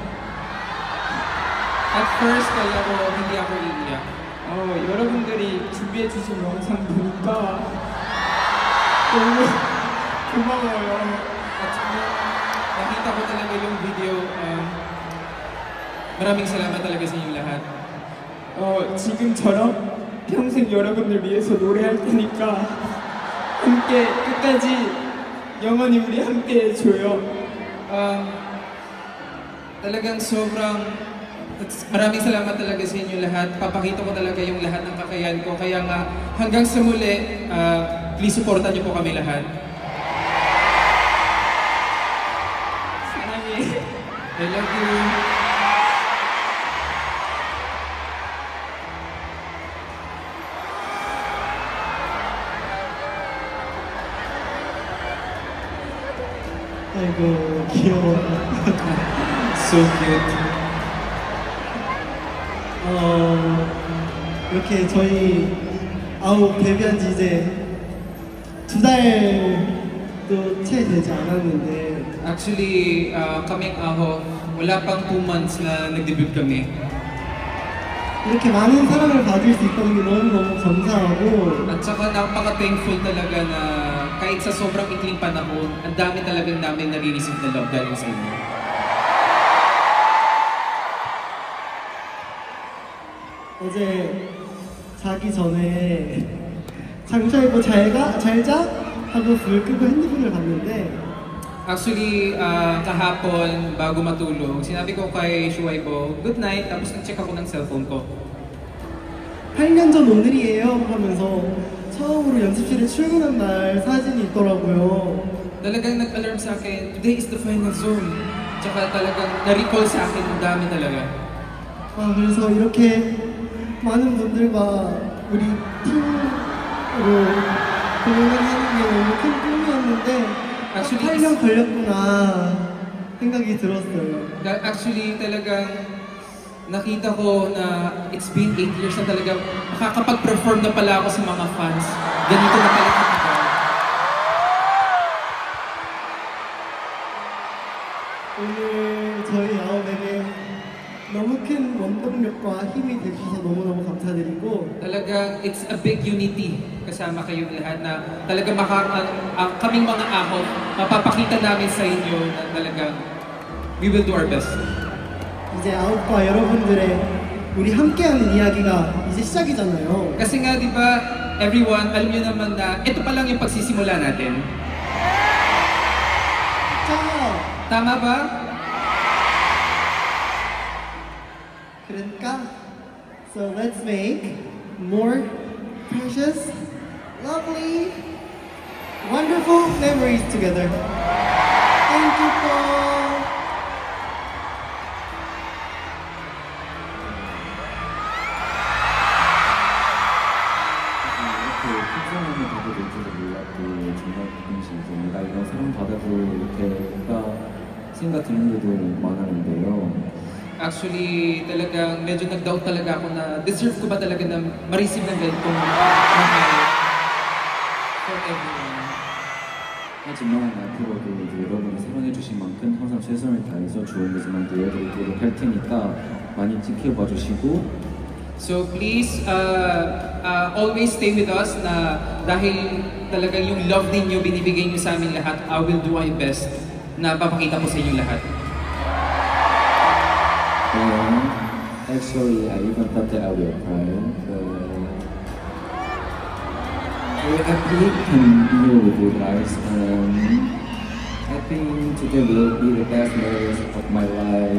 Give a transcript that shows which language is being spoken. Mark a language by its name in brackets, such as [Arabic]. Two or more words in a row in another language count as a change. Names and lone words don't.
[English] At first, [Filipino] hindi ako iiyak. [Korean] 여러분들이 준비해 주신 영상 보니까 너무 고마워요. [Filipino] At nakita ko talaga yung video, maraming salamat talaga sa inyong lahat. [Korean] 지금처럼 평생 여러분들 위해서 노래할 테니까 함께 끝까지 영원히 우리 함께 해줘요. [Filipino] Talagang maraming salamat talaga sa inyo lahat. Papakita ko talaga yung lahat ng kakayahan ko. Kaya nga, hanggang sa muli, please supportan niyo po kami lahat. [Korean] 사랑해. [English] I love you. [Korean] 아이고 귀여워. [English] So cute. [Korean] 이렇게 저희 데뷔한 지 이제 2달도 채 되지 않았는데 [Filipino] Actually, kaming Aho, wala pang 2 months na nag-debut kami. [Korean] 이렇게 많은 사랑을 받을 수 있다는 게 너무너무 감사하고 [Filipino] At saka napaka-thankful talaga na kahit sa sobrang ikling panahon, ang dami talagang namin nare-receive na love dahil sa inyo. [Korean] 어제 자기 전에 장샤 이거 잘자 하고 불 끄고 핸드폰을 봤는데 [Filipino] Actually, kahapon bago matulog, sinabi ko kay Shuaibo, [English] good night, [Filipino] tapos nag-check ako ng cellphone ko. [Korean] 8년 전 오늘이에요 하면서 처음으로 연습실에 출근한 날 사진이 있더라고요. [Filipino] Talagang nag-alarm sa akin, [English] today is the final zone. [Filipino] Tsaka talagang na-recall sa akin, ang dami talaga. [Korean] 그래서 이렇게 많은 분들과 우리 팀으로 공연을 하는 게 너무 큰 꿈이었는데 8년 걸렸구나 생각이 들었어요. [Filipino] Actually, talagang nakita ko na [English] it's been 8 years [Filipino] na talaga makakapag-perform na pala ako sa mga fans. Ganito na pala katagal. [Korean] 오늘 저희 아홉에게 너무 큰 원동력과 힘이 되셔서 너무너무 감사드리고 [Filipino] Talagang [English] it's a big unity [Filipino] kasama kayong lahat na talagang kaming mga ahon, mapapakita namin sa inyo na talagang [English] we will do our best. [Korean] 이제 아홉과 여러분들의 우리 함께하는 이야기가 이제 시작이잖아요. [Filipino] Kasi nga, di ba, everyone, alam niyo naman na ito pa lang yung pagsisimula natin. Tama ba? [English] 그러니까 so let's make more precious, lovely, wonderful memories together. Thank you all. [Korean] 이렇게 풍성함을 받게 될 줄은 몰랐고 정말 기쁜 심정입니다. 이런 사랑 받아도 이렇게 뭔가 생각 드는 일도 많았는데요. [Filipino] Actually, talagang medyo nag-doubt talaga ako na deserve ko ba talaga na ma-receive ng ganitong mahal [English] from everyone. [Korean] 하지만 앞으로도 이제 여러분이 사랑해주신 만큼 항상 최선을 다해서 좋은 모습만 보여드리도록 할 테니까 많이 지켜봐 주시고 [English] So please, always stay with us [Filipino] na dahil talagang yung love ninyo binibigay nyo sa amin lahat, [English] I will do my best [Filipino] na papakita ko sa inyo lahat. [English] Actually, I even thought that I will cry, but I really can deal with you guys. I think today will be the best days of my life.